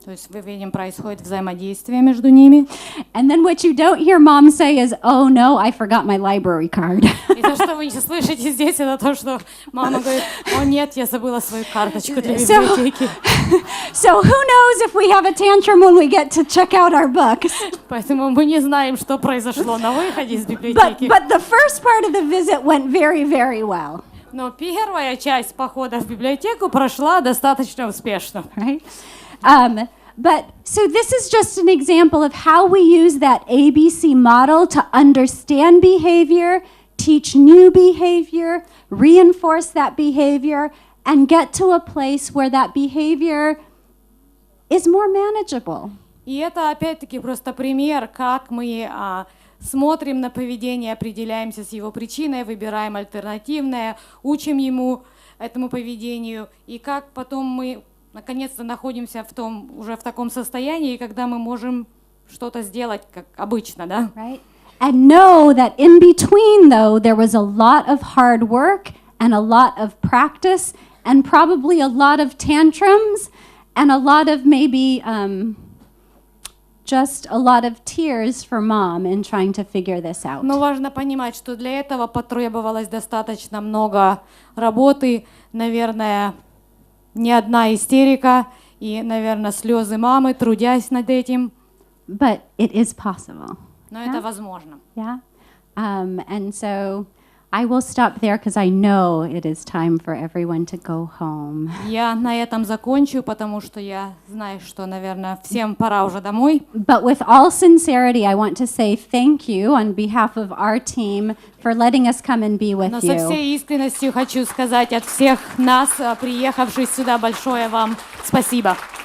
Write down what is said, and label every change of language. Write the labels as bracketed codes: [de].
[ru] То есть мы видим, происходит взаимодействие между ними. [en] And then what you don't hear Mom say is, oh no, I forgot my library card. [ru] И то, что вы не слышите здесь, это то, что мама говорит, о нет, я забыла свою карточку для библиотеки. [en] So who knows if we have a tantrum when we get to check out our books. [ru] Поэтому мы не знаем, что произошло на выходе из библиотеки. [en] But the first part of the visit went very, very well. [ru] Но первая часть похода в библиотеку прошла достаточно успешно. [en] Right? But so this is just an example of how we use that ABC model to understand behavior, teach new behavior, reinforce that behavior, and get to a place where that behavior is more manageable. [ru] И это опять-таки просто пример, как мы смотрим на поведение, определяемся с его причиной, выбираем альтернативное, учим ему этому поведению, и как потом мы наконец-то находимся уже в таком состоянии, когда мы можем что-то сделать, как обычно, да? [en] Right? And know that in between, though, there was a lot of hard work and a lot of practice and probably a lot of tantrums and a lot of maybe just a lot of tears for Mom in trying to figure this out. [ru] Но важно понимать, что для этого потребовалось достаточно много работы, наверное, не одна истерика и, наверное, слезы мамы, трудясь над этим. [en] But it is possible. [ru] Но это возможно. [en] Yeah. And so I will stop there because I know it is time for everyone to go home. [ru] Я на этом закончу, потому что я знаю, что, наверное, всем пора уже домой. [en] But with all sincerity, I want to say thank you on behalf of our team for letting us come and be with [ru] Но со [en] you. [ru] всей искренностью хочу сказать от всех нас, приехавших сюда, большое вам спасибо.